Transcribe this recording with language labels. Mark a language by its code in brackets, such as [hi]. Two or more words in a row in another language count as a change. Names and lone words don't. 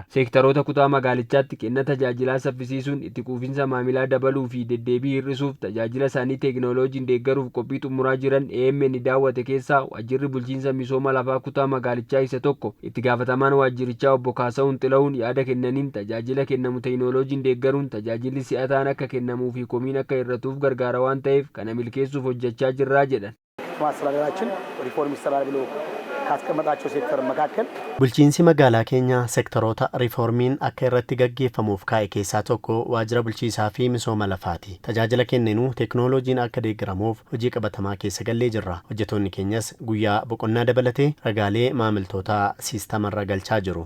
[om] Seektaroota kutaa magaalichaatti kenna tajaajilaa saffisiisuun itti quufinsa maamilaa dabaluu fi deddeebii hir'isuuf tajaajila isaanii teekinooloojiin deeggaruuf qophii xumuraa jiran AMN daawwate keessaa waajjirri bulchiinsa misooma lafaa kutaa magaalichaa isa tokko itti gaafatamaan waajjirichaa obbo Kaasa'uun Xila'uun yaada kennaniin tajaajila kennamu teekinooloojiin deeggaruun tajaajilli si'ataan akka kennamuu fi komiin akka hir'atuuf gargaara waan ta'eef kana milkeessuuf hojjechaa jirraa jedhan. [am] ማስተላለላችን ሪፎርም ይሰራል ብሎ ካስቀመጣቸው ሴክተር መካከል [om] bulchiinsi magaalaa keenya seektaroota riiformiin akka irratti gaggeeffamuuf kaa'e keessaa tokko waajjira bulchiisaa fi misooma lafaati. Tajaajila kenninu teeknooloojiin akka deeggaramuuf hojii qabatamaa keessa gallee jirra. Hojjettoonni keenyas guyyaa boqonnaa dabalatee ragaalee maamiltootaa siistamarra galchaa jiru.